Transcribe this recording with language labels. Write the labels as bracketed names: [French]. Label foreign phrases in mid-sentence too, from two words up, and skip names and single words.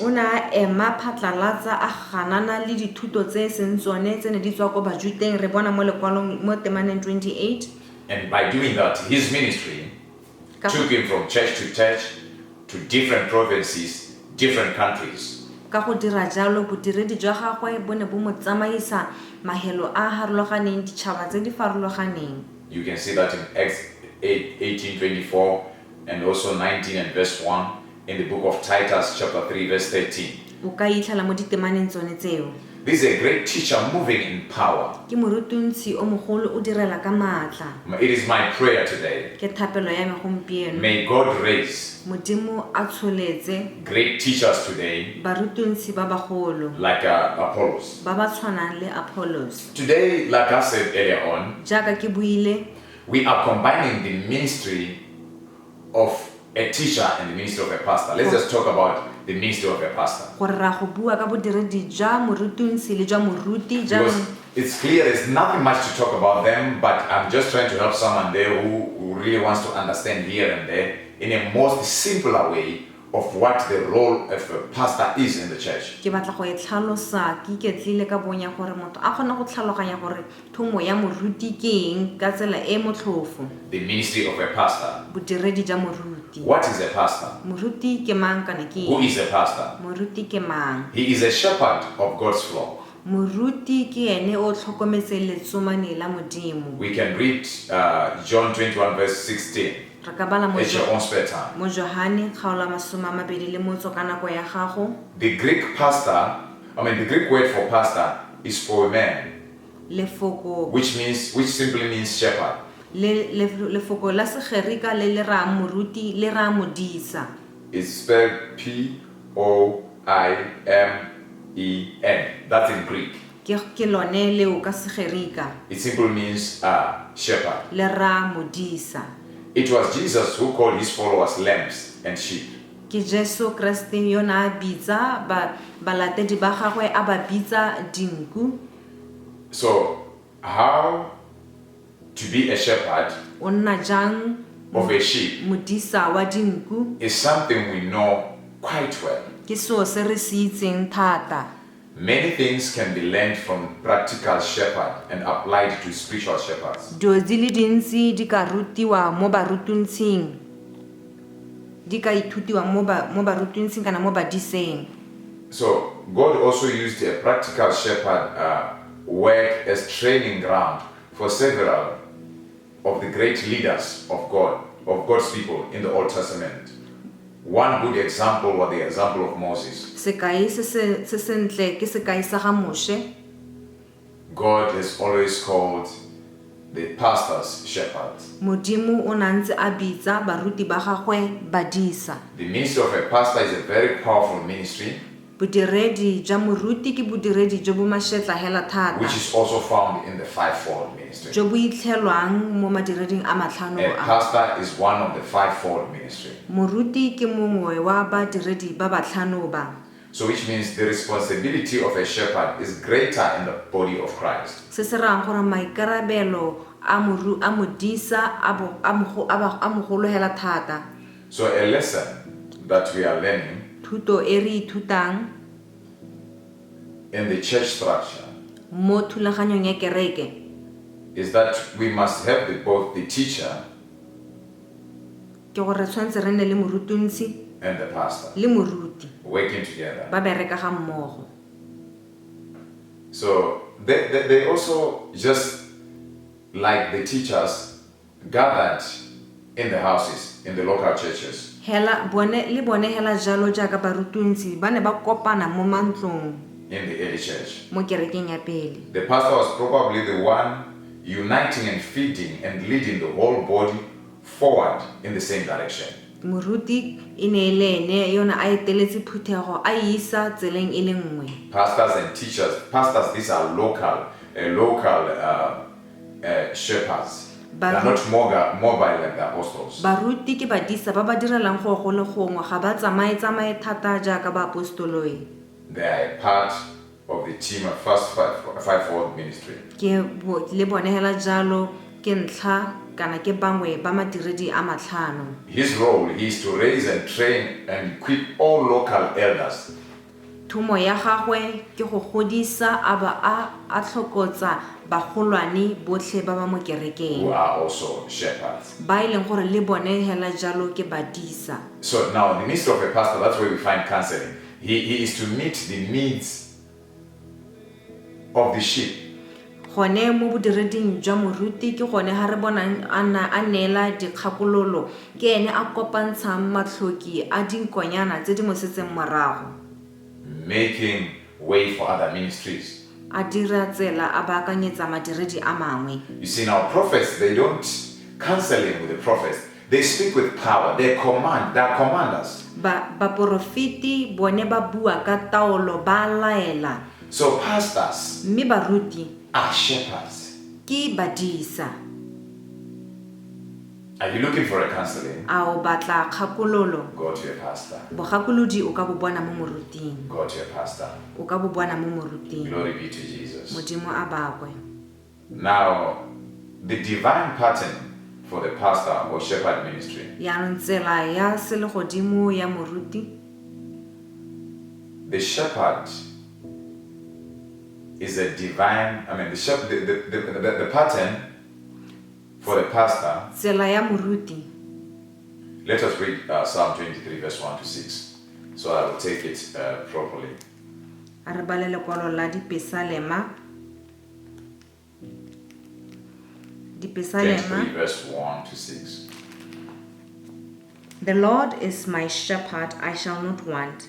[Tswana] o na ema phatlalatsa a ganana le dithuto tse seng tsone tse ne di tswa ko bajuteng re bona mo lekwalong mo temaneng 28. [English] And by doing that, his ministry took him from church to different provinces, different countries. [Tswana] Ka go dira jalo bodiredi jwa gagwe bo ne bo mo tsamaisa mahelo a harologaneng ditšhaba tse di farologaneng. [English] You can see that in Acts 18:24 and also 19 and verse 1 in the book of Titus chapter 3 verse 13. [Tswana] O ka itlhala mo ditemaneng tsone tseo. [English] This is a great teacher moving in power. [Tswana] Ke morutuntsi o mogolo o direla ka maatla. [English] It is my prayer today. [Tswana] Ke thapelo ya me gompieno. [English] May God raise [Tswana] Modimo a tsholetse [English] great teachers today [Tswana] barutuntsi ba bagolo [English] like Apollos. [Tswana] ba ba tshwanang le Apollos. [English] Today, like I said earlier on, [Tswana] Jaaka ke buile, [English] we are combining the ministry of a teacher and the ministry of a pastor. Let's just talk about the ministry of a pastor. [Tswana] gore ra go bua ka bodiredi jwa morutuntsi le jwa moruti [English] Because it's clear there's nothing much to talk about them, but I'm just trying to help someone there who really wants to understand here and there in a most simpler way of what the role of a pastor is in the church. [Tswana] ke batla go e tlhalosa ke iketlile ka bonya gore motho a kgona go tlhaloganya gore thomo ya moruti ke eng ka tsela e motlhofo. [English] The ministry of a pastor. [Tswana] Bodiredi jwa moruti. [English] What is a pastor? [Tswana] Moruti ke mang kana ke [English] Who [Tswana] eng? [English] is a pastor? [Tswana] Moruti ke mang? [English] He is a shepherd of God's flock. [Tswana] Moruti ke ene o tlhokometse letsomane la modimo. [English] We can read John 21 verse 16 [Tswana] Re ka bala mo [English] at your own spare time. [Tswana] mo Johane kgaolo ya 21 ka nako ya gago. [English] The Greek word for pastor is for a man, [Tswana] Lefoko [English] which simply means shepherd. [Tswana] lefoko la segerika le le ra moruti le ra modisa. [English] It's spelled Poimen. That's in Greek. [Tswana] Ke lone leo ka segerika [English] It simply means shepherd. [Tswana] le ra modisa. [English] It was Jesus who called his followers lambs and sheep. [Tswana] Ke Jesu Kriste yo na a bitsa balatedi ba gagwe a ba bitsa dinku. [English] So, how to be a shepherd [Tswana] O nna jang [English] of a sheep [Tswana] modisa wa dinku [English] is something we know quite well. [Tswana] ke seo se re se itseng thata. [English] Many things can be learned from practical shepherd and applied to spiritual shepherds. [Tswana] Dilo di le dintsi di ka rutiwa mo barutuntshing, di ka ithutiwa mo barutuntshing kana mo badiseng. [English] So God also used a practical shepherd work as training ground for several of the great leaders of God's people in the Old Testament. One good example was the example of Moses. [Tswana] Sekai se sentle ke sekai sa ga Moshe. [English] God has always called the pastors shepherds. [Tswana] Modimo o nantse a bitsa baruti ba gagwe badisa. [English] The ministry of a pastor is a very powerful ministry, [Tswana] Bodiredi jwa moruti ke bodiredi jo bo mašetla hela thata, [English] which is also found in the fivefold ministry. [Tswana] jo bo itlhelwang mo madireding a matlhano [English] A [Tswana] a. [English] pastor is one of the fivefold ministry. [Tswana] Moruti ke mongwe wa badiredi ba batlhano ba. [English] So which means the responsibility of a shepherd is greater in the body of Christ. [Tswana] Se se rang gore maikarabelo a modisa a mogolo hela thata. [English] So a lesson that we are learning [Tswana] Thuto e re ithutang [English] in the church structure [Tswana] mo thulaganyong ya kereke [English] is that we must have both the teacher [Tswana] ke gore tshwantse re nne le morutuntsi [English] and the pastor [Tswana] le moruti [English] working together. [Tswana] ba bereka ga mmogo. [English] So they also, just like the teachers, gathered in the houses, in the local churches. [Tswana] hela jalo jaaka barutuntsi ba ne ba kopana mo mantlong [English] In the early church, [Tswana] mo kerekeng ya pele. [English] the pastor was probably the one uniting and feeding and leading the whole body forward in the same direction. [Tswana] Moruti e ne le ene yona a eteletse phuthego a isa tseleng e le nngwe. [English] Pastors and teachers, these are local shepherds. They are not mobile like the apostles. [Tswana] Baruti ke badisa ba ba direlang go le gongwe ga ba tsamaye thata jaaka ba apostoloi. [English] They are a part of the team of first fivefold ministry. [Tswana] Ke le bone hela jalo ke ntlha kana ke bangwe ba madiredi a matlhano. [English] His role is to raise and train and equip all local elders. [Tswana] Thumo ya gagwe ke go godisa aba a tlhokotsa bagolwane botlhe ba ba mo kerekeng. [English] Who are also shepherds. [Tswana] Ba ileng gore le bone hela jalo ke badisa. [English] So now in the midst of a pastor, that's where we find counseling. He is to meet the needs of the sheep. [Tswana] Gone mo bodireding jwa moruti ke gone ha re bonang a neela dikgakololo ke ene a kopantshang matlhoki a dinkonyana tse di mo setseng morago. [English] Making way for other ministries. [Tswana] A dira tsela a baakanyetsa madiredi a mangwe. [English] You see, now prophets, they don't counseling with the prophets. They speak with power. They are commanders. [Tswana] Baporofiti bone ba bua ka taolo ba laela. [English] So pastors [Tswana] Mme baruti [English] are shepherds. [Tswana] ke badisa. [English] Are you looking for a counseling? [Tswana] A o batla kgakololo? [English] Go to a pastor. [Tswana] Bogakolodi o ka bo bona mo moruting. [English] Go to a pastor. [Tswana] O ka bo bona mo moruting. [English] Glory be to Jesus. [Tswana] Modimo a bakwe. [English] Now, the divine pattern for the pastor or shepherd ministry [Tswana] Yaanong tsela ya selegodimo ya moruti. [English] The shepherd is a divine, the pattern for the pastor. [Tswana] Tsela ya moruti. [English] Let us read Psalm 23 verse 1 to 6. So I will take it properly. [Tswana] A re balele kwalo la Dipesalema. [English] 23 verse 1 to 6. The Lord is my shepherd, I shall not want.